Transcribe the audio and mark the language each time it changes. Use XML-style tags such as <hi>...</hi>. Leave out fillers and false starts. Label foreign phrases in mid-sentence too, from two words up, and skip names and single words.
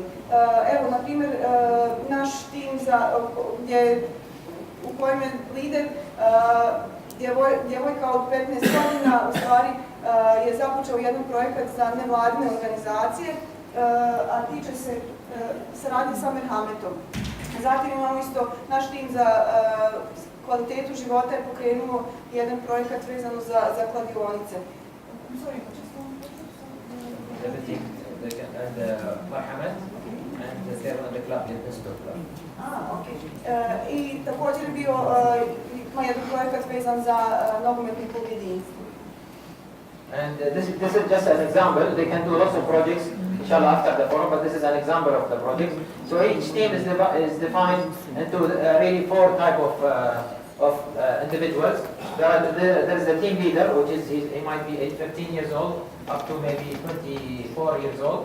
<bs>Evo, na primjer, naš tim u kojem je lider djevojka od 15 godina, u stvari je započeo jedan projekat za nevladine organizacije, a tiče se saradnje sa Mohamedom. Zatim imamo isto naš tim za kvalitetu života je pokrenuo jedan projekat vezano za kladionice.</bs> <en>Mohamed and the club, the club.</en> <bs>I također je bio jedan projekat vezan za nogometni klub jedinstvo.</bs> <en>And this is just an example. They can do lots of projects,</en> <ar>inshallah,</ar> <en>after the forum, but this is an example of the projects. So each team is defined into really 4 type of individuals. There is the team leader, which is he might be 15 years old up to maybe 24 years old.</en>